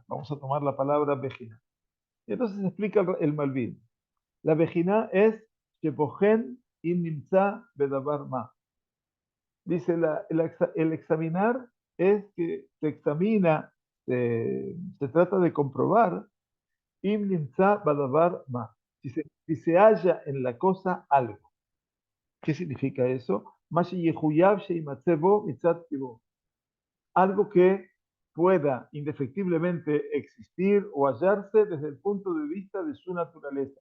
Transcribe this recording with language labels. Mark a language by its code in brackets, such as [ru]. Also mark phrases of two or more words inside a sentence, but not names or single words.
[es] Vamos a tomar la palabra Bejina. Y entonces explica el Malvin. La Bejina es [he] שבוחן אם נמצא בדבר מה. [es] Dice, el examinar es que se examina, se trata de comprobar, [he] אם נמצא בדבר מה, [es] si se halla en la cosa algo. ¿Qué significa eso? Algo que pueda indefectiblemente existir o hallarse desde el punto de vista de su naturaleza.